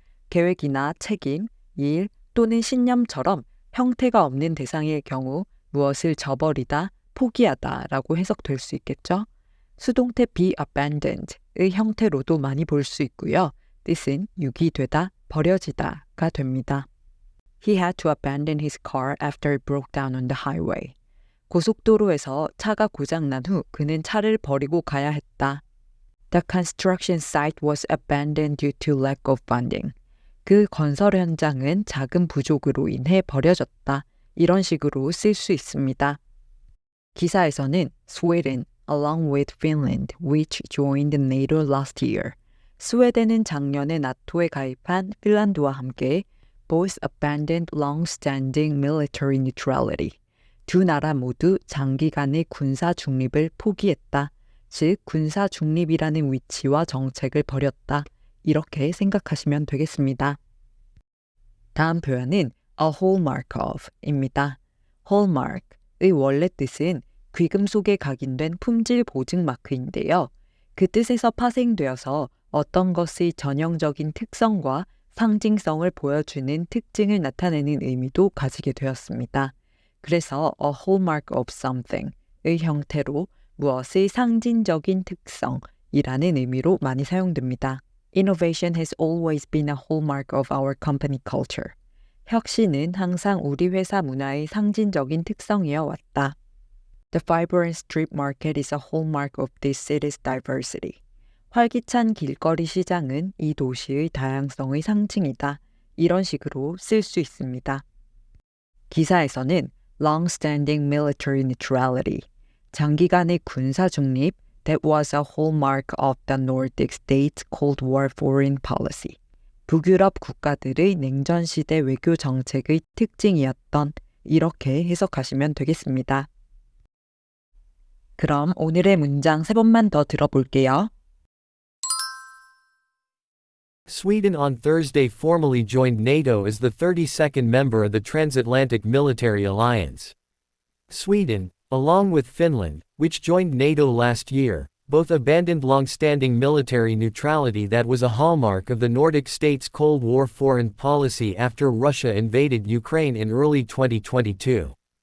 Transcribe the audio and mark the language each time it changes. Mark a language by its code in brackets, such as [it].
[ko] 계획이나 책임, 일 또는 신념처럼 형태가 없는 대상일 경우 무엇을 저버리다, 포기하다라고 해석될 수 있겠죠. 수동태 be abandoned의 형태로도 많이 볼 수 있고요. 뜻은 유기되다, 버려지다가 됩니다. [en] He had to abandon his car after it broke down on the highway. [ko] 고속도로에서 차가 고장난 후 그는 차를 버리고 가야 했다. [en] The construction site was abandoned due to lack of funding. [ko] 그 건설 현장은 자금 부족으로 인해 버려졌다. 이런 식으로 쓸 수 있습니다. 기사에서는 [en] Sweden, along with Finland, which joined NATO last year. [ko] 스웨덴은 작년에 나토에 가입한 핀란드와 함께 [en] both abandoned long-standing military neutrality. [ko] 두 나라 모두 장기간의 군사 중립을 포기했다. 즉 군사 중립이라는 위치와 정책을 버렸다. 이렇게 생각하시면 되겠습니다. 다음 표현은 a hallmark of입니다. hallmark의 원래 뜻은 귀금속에 각인된 품질 보증 마크인데요. 그 뜻에서 파생되어서 어떤 것의 전형적인 특성과 상징성을 보여주는 특징을 나타내는 의미도 가지게 되었습니다. 그래서 a hallmark of something의 형태로 무엇의 상징적인 특성이라는 의미로 많이 사용됩니다. [en] Innovation has always been a hallmark of our company culture. [ko] 혁신은 항상 우리 회사 문화의 상징적인 특성이어 왔다. [en] The vibrant street market is a hallmark of this city's diversity. [ko] 활기찬 길거리 시장은 이 도시의 다양성의 상징이다. 이런 식으로 쓸 수 있습니다. 기사에서는 [en] long-standing military neutrality, [ko] 장기간의 군사 중립 [en] that was a hallmark of the Nordic states' Cold War foreign policy. [ko] 북유럽 국가들의 냉전시대 외교 정책의 특징이었던 이렇게 해석하시면 되겠습니다. 그럼 오늘의 문장 3번만 더 들어볼게요. [en] Sweden on Thursday formally joined NATO as the 32nd member of the Transatlantic Military Alliance. Sweden, along with Finland, which joined NATO last year, both abandoned long-standing military neutrality that was a hallmark of the Nordic states' Cold War foreign policy after Russia invaded Ukraine in early 2022.